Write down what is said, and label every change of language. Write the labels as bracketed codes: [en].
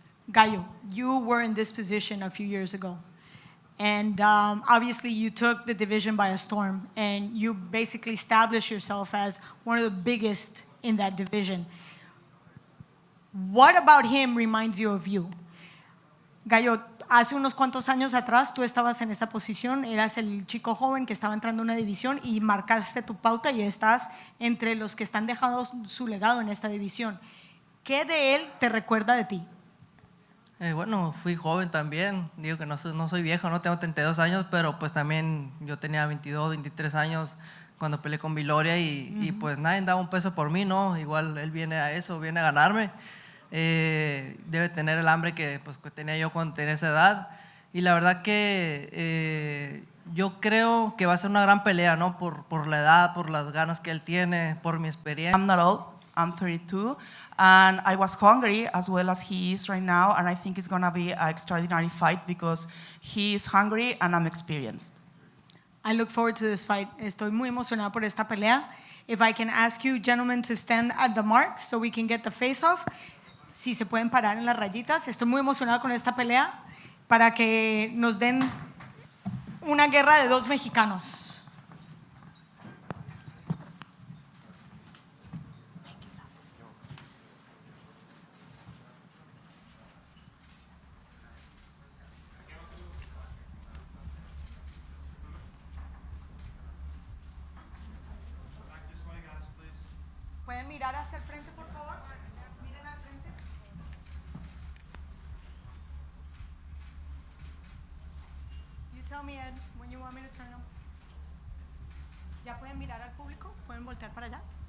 [en] Gallo, you were in this position a few years ago. And obviously you took the division by a storm, and you basically established yourself as one of the biggest in that division. What about him reminds you of you? [es] Gallo, hace unos cuantos años atrás tú estabas en esa posición, eras el chico joven que estaba entrando a una división y marcaste tu pauta y estás entre los que están dejando su legado en esta división. ¿Qué de él te recuerda de ti? Bueno, fui joven también, digo que no soy viejo, no tengo 32 años, pero pues también yo tenía 22, 23 años cuando peleé con Viloria y pues nadie daba un peso por mí, ¿no? Igual él viene a eso, viene a ganarme. Debe tener el hambre que tenía yo cuando tenía esa edad, y la verdad que yo creo que va a ser una gran pelea, ¿no? Por la edad, por las ganas que él tiene, por mi experiencia. [en] I'm not old, I'm 32, and I was hungry as well as he is right now, and I think it's going to be an extraordinary fight because he is hungry and I'm experienced. I look forward to this fight. [es] Estoy muy emocionada por esta pelea. [en] If I can ask you gentlemen to stand at the mark so we can get the face-off. [es] Si se pueden parar en las rayitas. Estoy muy emocionada con esta pelea para que nos den una guerra de dos mexicanos. mirar hacia el frente, por favor? Miren al frente. [en] You tell me, Ed, when you want me to turn them. [es] ¿Ya pueden mirar al público? ¿Pueden voltear para allá?